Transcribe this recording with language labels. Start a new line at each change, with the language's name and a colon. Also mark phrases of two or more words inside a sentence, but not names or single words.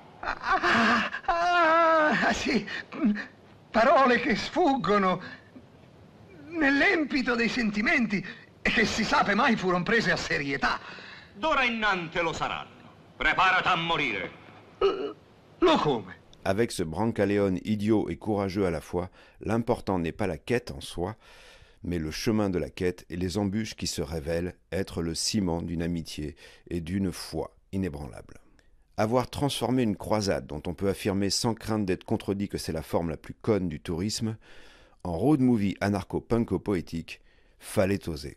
Italian: Sì. Parole che sfuggono nell'empito dei sentimenti e che si sape mai furono prese a serietà. D'ora innanzi lo saranno. Preparati a morire. Lo come?
French: Avec ce Brancaleone idiot et courageux à la fois, l'important n'est pas la quête en soi, mais le chemin de la quête et les embûches qui se révèlent être le ciment d'une amitié et d'une foi inébranlable. Avoir transformé une croisade dont on peut affirmer sans crainte d'être contredit que c'est la forme la plus conne du tourisme, en road movie anarcho-punko-poétique, fallait oser.